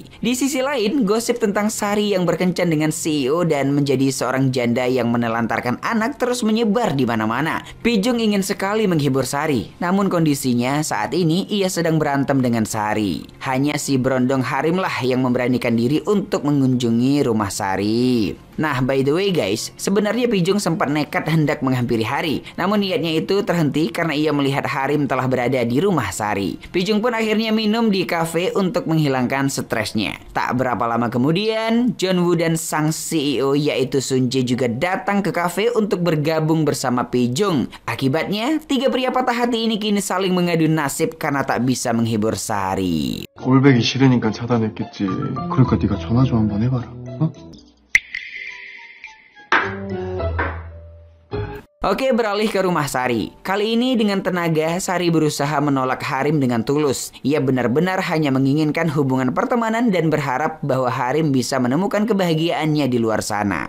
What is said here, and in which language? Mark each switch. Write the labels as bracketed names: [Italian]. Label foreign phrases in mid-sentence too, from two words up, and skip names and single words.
[Indonesian] Di sisi lain, gosip tentang Sari yang berkencan dengan CEO dan menjadi seorang janda yang menelantarkan anak terus menyebar di mana-mana. Pijung ingin sekali menghibur Sari, namun kondisinya saat ini ia sedang berantem dengan Sari. Hanya si berondong Harim lah yang memberanikan diri untuk mengunjungi rumah Sari. Nah, [English] by the way guys, [Indonesian] sebenarnya Pijung sempat nekat hendak menghampiri Hari. Namun niatnya itu terhenti karena ia melihat Harim telah berada di rumah Sari. Pijung pun akhirnya minum di kafe untuk menghilangkan stresnya. Tak berapa lama kemudian, Jeonwoo dan sang CEO yaitu Sun Jae juga datang ke kafe untuk bergabung bersama Pijung. Akibatnya, tiga pria patah hati ini kini saling mengadu nasib karena tak bisa menghibur Sari. [Korean] 꼴배기 싫으니까 차단했겠지. 그러니까 네가 전화 좀 한번 해봐라. 어? [Indonesian] Oke, beralih ke rumah Sari. Kali ini dengan tenaga, Sari berusaha menolak Harim dengan tulus. Ia benar-benar hanya menginginkan hubungan pertemanan dan berharap bahwa Harim bisa menemukan kebahagiaannya di luar sana.